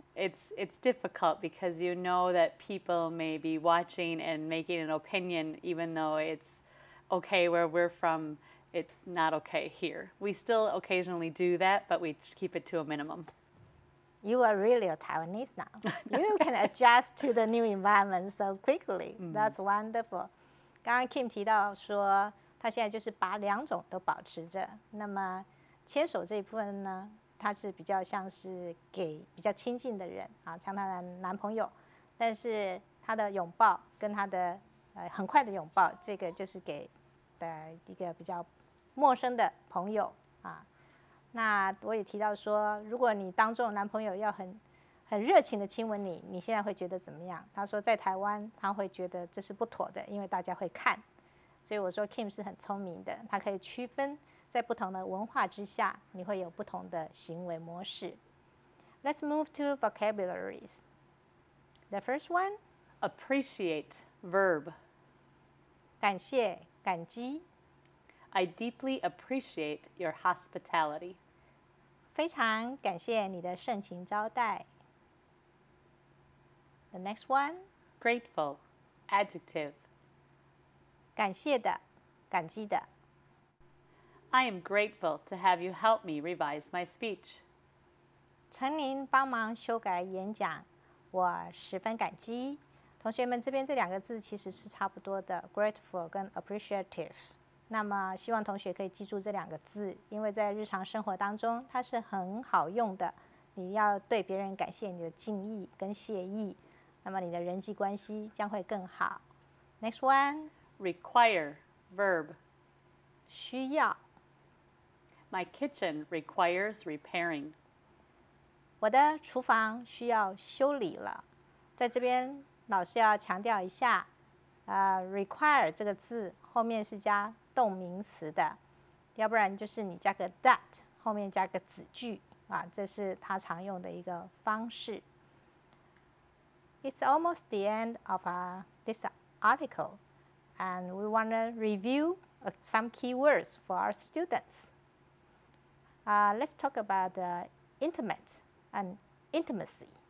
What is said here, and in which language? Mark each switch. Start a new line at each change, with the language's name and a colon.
English: It's difficult because you know that people may be watching and making an opinion, even though it's okay where we're from. It's not okay here. We still occasionally do that, but we keep it to a minimum. You are really a Taiwanese now. You can adjust to the new environment so quickly. That's wonderful.
Chinese: 刚刚 Kim 提到说，他现在就是把两种都保持着。那么牵手这一部分呢，他是比较像是给比较亲近的人啊，像他的男朋友。但是他的拥抱跟他的很快的拥抱，这个就是给一个比较陌生的朋友啊。那我也提到说，如果你当众男朋友要很热情的亲吻你，你现在会觉得怎么样？他说在台湾他会觉得这是不妥的，因为大家会看。所以我说 Kim 是很聪明的，他可以区分在不同的文化之下，你会有不同的行为模式。
English: Let's move to vocabularies. The first one, Appreciate, verb.
Chinese: 感谢、感激。
English: I deeply appreciate your hospitality.
Chinese: 非常感谢你的盛情招待。
English: The next one, Grateful, adjective.
Chinese: 感谢的、感激的。
English: I am grateful to have you help me revise my speech.
Chinese: 陈您帮忙修改演讲，我十分感激。同学们，这边这两个字其实是差不多的 ，grateful 跟 appreciative。那么希望同学可以记住这两个字，因为在日常生活当中它是很好用的。你要对别人感谢你的敬意跟谢意，那么你的人际关系将会更好。
English: Next one, Require, verb.
Chinese: 需要。
English: My kitchen requires repairing.
Chinese: 我的厨房需要修理了。在这边，老师要强调一下，require 这个字后面是加动名词的，要不然就是你加个 that 后面加个子句啊，这是他常用的一个方式。
English: It's almost the end of this article, and we want to review some key words for our students. Let's talk about intimate and intimacy.